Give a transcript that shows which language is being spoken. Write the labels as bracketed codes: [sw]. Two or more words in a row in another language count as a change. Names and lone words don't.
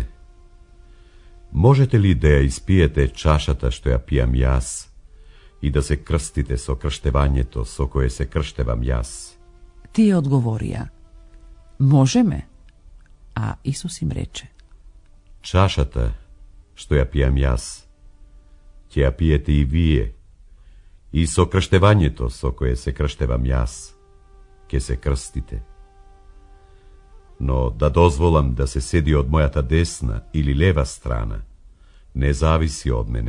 [mk] Можете ли да ја испиете чашата што ја пијам јас и да се крстите со крштевањето со кое се крштевам јас? Тие одговорија: Можеме. А Исус им рече: Чашата што ја пијам јас, ќе ја пиете и вие, и со крштевањето со кое се крштевам јас, ќе се крстите. Но да дозволам да се седи од мојата десна или лева страна, не зависи од мене.